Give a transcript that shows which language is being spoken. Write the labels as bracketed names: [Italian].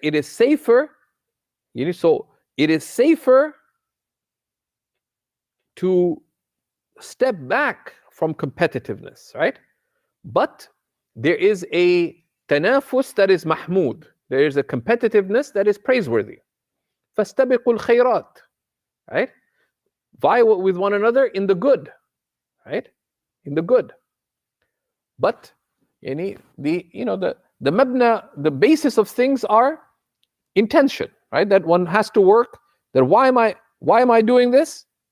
[English] It is safer, so it is safer to step back from competitiveness, right? But there is a tanafus that is mahmood. There is a competitiveness that is praiseworthy. [Arabic] فَاسْتَبِقُوا الْخَيْرَاتِ, right? [English] Vie with one another in the good, right? In the good. But the mabna, the basis of things are intention, right? That one has to work. That why am I doing this?